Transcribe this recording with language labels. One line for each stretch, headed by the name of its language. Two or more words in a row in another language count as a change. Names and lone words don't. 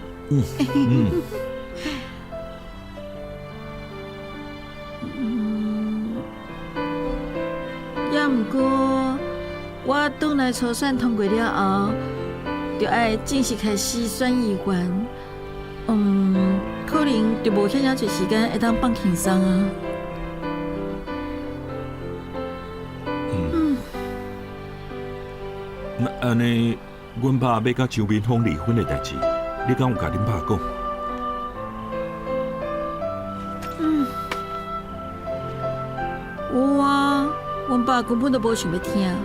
Min Nan Chinese: 也毋过，我转来初选通过了后，就爱正式开始选议员。可能就无遐尔侪时间会当放轻松啊。那安尼，阮爸要甲周明峰离婚的代志，你敢有甲恁爸讲？有啊，阮爸根本都无想要听。